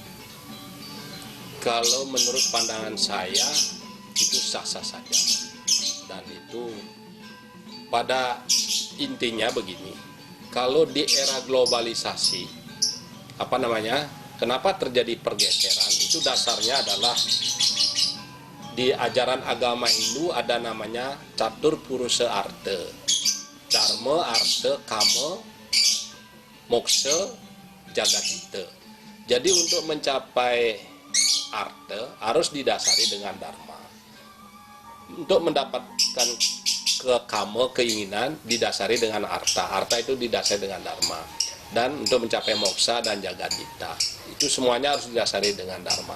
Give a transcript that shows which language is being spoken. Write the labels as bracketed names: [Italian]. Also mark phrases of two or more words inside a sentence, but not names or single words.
[Indonesian] Kalau menurut pandangan saya itu sah-sah saja, dan itu pada intinya begini, kalau di era globalisasi kenapa terjadi pergeseran, itu dasarnya adalah di ajaran agama Hindu ada namanya catur purusa arte, dharma, arte, kama, moksa, jagadita. Jadi untuk mencapai arte harus didasari dengan dharma. Untuk mendapatkan ke kama, keinginan, didasari dengan arta. Arta itu didasari dengan dharma. Dan untuk mencapai moksa dan jagadita, itu semuanya harus didasari dengan dharma.